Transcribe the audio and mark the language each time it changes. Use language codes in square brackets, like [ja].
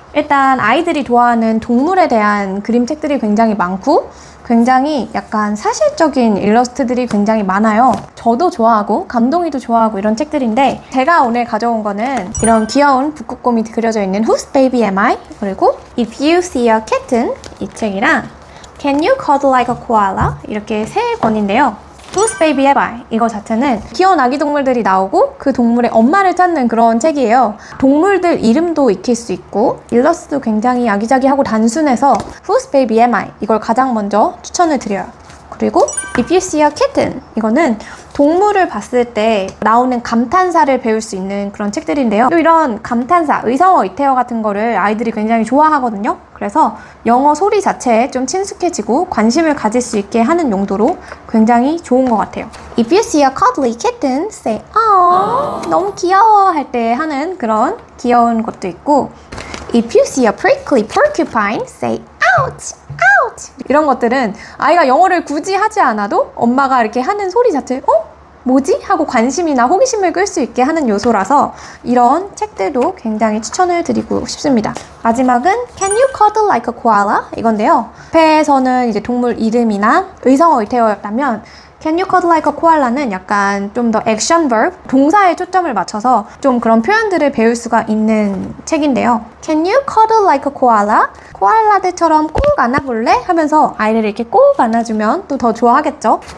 [ko] 일단 아이들이 좋아하는 동물에 대한 그림책들이 굉장히 많고 굉장히 약간 사실적인 일러스트들이 굉장히 많아요. 저도 좋아하고 감동이도 좋아하고 이런 책들인데 제가 오늘 가져온 거는 이런 귀여운 북극곰이 그려져 있는 Whose Baby Am I? 그리고 If You See a Kitten 이 책이랑 Can You Cuddle Like a Koala? 이렇게 3권인데요. Whose Baby Am I? 이거 자체는 귀여운 아기 동물들이 나오고 그 동물의 엄마를 찾는 그런 책이에요. 동물들 이름도 익힐 수 있고 일러스트도 굉장히 아기자기하고 단순해서 Whose Baby Am I? 이걸 가장 먼저 추천을 드려요. 그리고 If You See a Kitten 이거는 동물을 봤을 때 나오는 감탄사를 배울 수 있는 그런 책들인데요. 또 이런 감탄사, 의성어 이태어 같은 거를 아이들이 굉장히 좋아하거든요. 그래서 영어 소리 자체에 좀 친숙해지고 관심을 가질 수 있게 하는 용도로 굉장히 좋은 것 같아요. [en] If you see a cuddly kitten, say, "Aww, [ko] 너무 귀여워" 할 때 하는 그런 귀여운 것도 있고 [en] If you see a prickly porcupine, say, "Ouch, ouch" [ko] 이런 것들은 아이가 영어를 굳이 하지 않아도 엄마가 이렇게 하는 소리 자체 뭐지? 하고 관심이나 호기심을 끌 수 있게 하는 요소라서 이런 책들도 굉장히 추천을 드리고 싶습니다. 마지막은 Can You Cuddle Like a Koala? 이건데요. 앞에서는 이제 동물 이름이나 의성어 의태어였다면 Can You Cuddle Like a Koala는 약간 좀 더 액션 verb, 동사에 초점을 맞춰서 좀 그런 표현들을 배울 수가 있는 책인데요. [en] Can You Cuddle Like a Koala? [ko] 코알라들처럼 꼭 안아볼래? 하면서 아이를 이렇게 꼭 안아주면 또 더 좋아하겠죠.